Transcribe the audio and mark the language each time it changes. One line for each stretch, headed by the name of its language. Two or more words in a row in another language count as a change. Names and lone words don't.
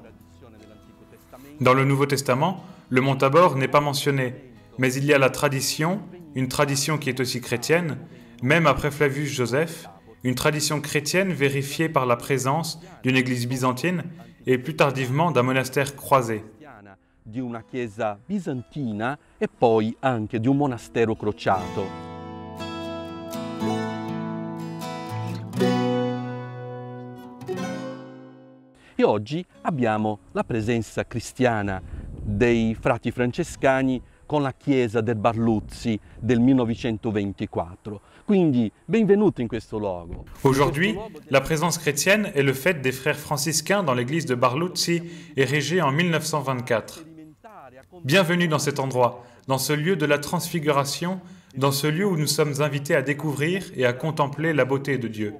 French: Dans le Nouveau Testament, le mont Tabor n'est pas mentionné, mais il y a la tradition, une tradition qui est aussi chrétienne, même après Flavius Joseph, une tradition chrétienne vérifiée par la présence d'une église byzantine et plus tardivement d'un monastère croisé.
Italian: Di una chiesa bizantina e poi anche di un monastero crociato. E oggi abbiamo la presenza cristiana dei frati francescani con la chiesa del Barluzzi del 1924. Quindi benvenuti in questo luogo.
French: Aujourd'hui, la présence chrétienne est le fait des frères franciscains dans l'église de Barluzzi, érigée en 1924. Bienvenue dans cet endroit, dans ce lieu de la transfiguration, dans ce lieu où nous sommes invités à découvrir et à contempler la beauté de Dieu.